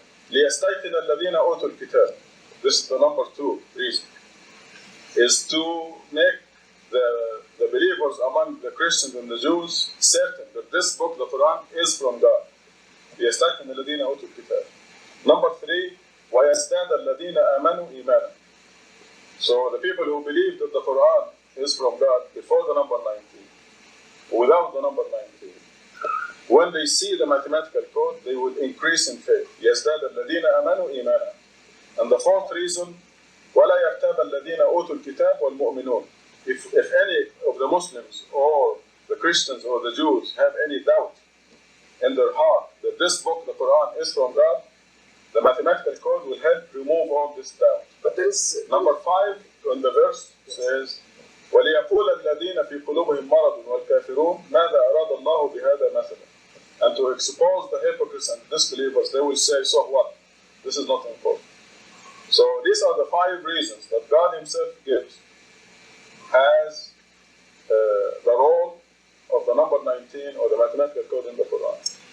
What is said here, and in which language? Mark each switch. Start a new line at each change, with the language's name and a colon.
Arabic: لِيَسْتَيْقِنَ الَّذِينَ أُوتُوا الْكِتَابَ.
English: This is the number 2 reason. Is to make the believers among the Christians and the Jews certain that this book, the Quran, is from God.
Arabic: لِيَسْتَيْقِنَ الَّذِينَ أُوتُوا الْكِتَابَ.
English: Number 3,
Arabic: وَيَزْدَادَ الَّذِينَ آمَنُوا إِيمَانًا.
English: So the people who believe that the Quran is from God before the number 19, without the number 19, when they see the mathematical code, they will increase in faith.
Arabic: يَزْدَادَ الَّذِينَ آمَنُوا إِيمَانًا.
English: And the 4th reason,
Arabic: وَلَا يَرْتَابَ الَّذِينَ أُوتُوا الْكِتَابَ وَالْمُؤْمِنُونَ.
English: If any of the Muslims or the Christians or the Jews have any doubt in their heart that this book, the Quran, is from God, the mathematical code will help remove all this doubt. But there is number 5 in the verse says,
Arabic: وَلِيَقُولَ الَّذِينَ فِي قُلُوبِهِمْ مَرَضٌ وَالْكَافِرُونَ مَاذَا أَرَادَ اللَّهُ بِهَذَا مَثَلًا.
English: And to expose the hypocrites and disbelievers, they will say, so what? This is not important. So these are the 5 reasons that God Himself gives as the role of the number 19 or the mathematical code in the Quran.